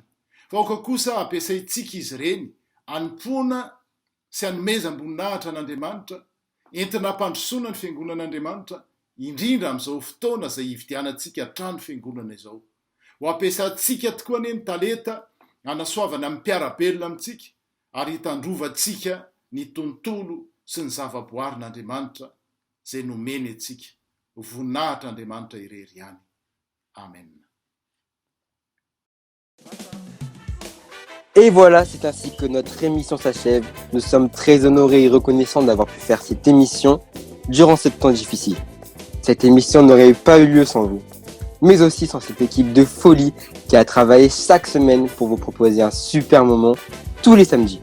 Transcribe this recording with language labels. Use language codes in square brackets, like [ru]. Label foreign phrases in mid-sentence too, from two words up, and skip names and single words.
[mg] Fa aoka kosa ampiasaintsika izy ireny hanompoana sy hanomezam-boninahitra an'Andriamanitra, entina hampandrosoana ny fiangonan'Andriamanitra, indrindra amin'izao fotoana izay hividianantsika trano fiangonana izao. Ho ampiasantsika tokoa ny talenta hanasoavana amin'ny mpiarabelona amintsika, ary hitandrovantsika ny tontolo sy ny zavaboarin'Andriamanitra izay nomeny antsika. Voninahitra Andriamanitra irery ihany. Amen. [fr] Et voilà, c'est ainsi que notre émission s'achève. Nous sommes très honorés et reconnaissants d'avoir pu faire cette émission durant ce temps difficile. Cette émission n'aurait pas eu lieu sans vous, mais aussi sans cette équipe de folie qui a travaillé chaque semaine pour vous proposer un super moment tous les samedis.